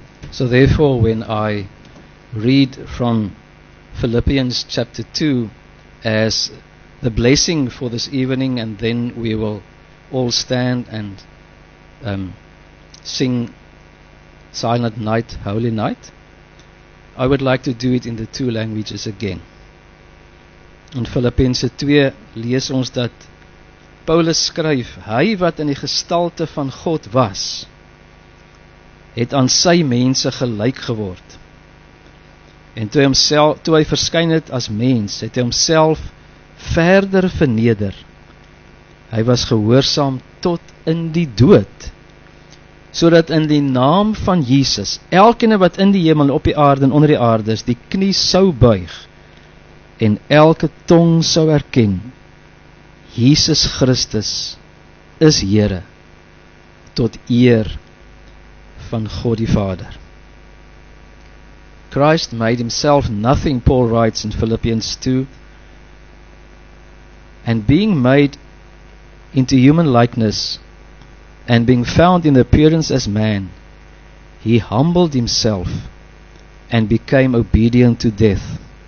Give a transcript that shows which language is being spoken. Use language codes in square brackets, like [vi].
[en] So therefore, when I read from Philippians chapter 2 as the blessing for this evening, and then we will all stand and sing Silent Night, Holy Night, I would like to do it in the two languages again. [af] In Filippense 2 lees ons dat Paulus skryf, hy wat in die gestalte van God was, het aan sy mense gelyk geword. En toe hy verskyn het as mens, het hy homself verder verneder. Hy was gehoorsaam tot in die dood, sodat in die naam van Jesus, elkeen wat in die hemel, op die aarde en onder die aarde is, die knie sou buig, en elke tong sou erken, Jesus Christus is Here, tot eer van God die Vader. [en] Christ made himself nothing, Paul writes in Philippians 2, and being made into human likeness, and being found in appearance as man, he humbled himself and became obedient to death,